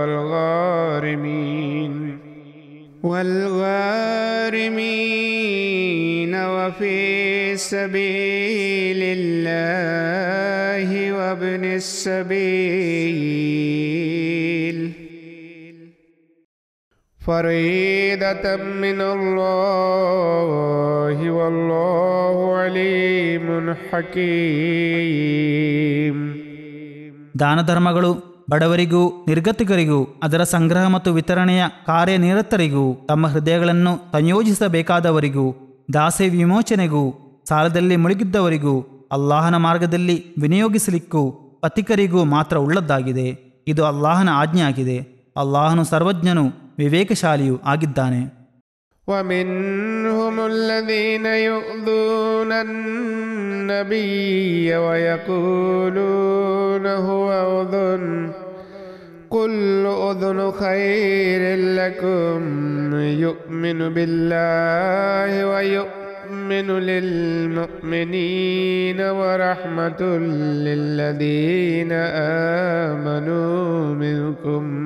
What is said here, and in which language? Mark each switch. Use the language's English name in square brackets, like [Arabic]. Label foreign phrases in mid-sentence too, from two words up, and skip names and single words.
[Arabic] والغارمين وفي سبيل الله وابن السبيل فريضة من الله والله عليم حكيم. [Kannada] ದಾನ ಧರ್ಮಗಳು ಬಡವರಿಗೂ ನಿರ್ಗತಿಕರಿಗೂ ಅದರ ಸಂಗ್ರಹ ಮತ್ತು ವಿತರಣೆಯ ಕಾರ್ಯನಿರತರಿಗೂ ತಮ್ಮ ಹೃದಯಗಳನ್ನು ಸಂಯೋಜಿಸಬೇಕಾದವರಿಗೂ ದಾಸೆ ವಿಮೋಚನೆಗೂ ಸಾಲದಲ್ಲಿ ಮುಳುಗಿದ್ದವರಿಗೂ ಅಲ್ಲಾಹನ ಮಾರ್ಗದಲ್ಲಿ ವಿನಿಯೋಗಿಸಲಿಕ್ಕೂ ಪಥಿಕರಿಗೂ ಮಾತ್ರ ಉಳ್ಳದ್ದಾಗಿದೆ. ಇದು ಅಲ್ಲಾಹನ ಆಜ್ಞೆಯಾಗಿದೆ. ಅಲ್ಲಾಹನು ಸರ್ವಜ್ಞನೂ ವಿವೇಕಶಾಲಿಯೂ ಆಗಿದ್ದಾನೆ. [Arabic] ومنهم الذين يؤذون النبي ويقولون هو أذن قل أذن خير لكم يؤمن بالله ويؤمن للمؤمنين ورحمة للذين آمنوا منكم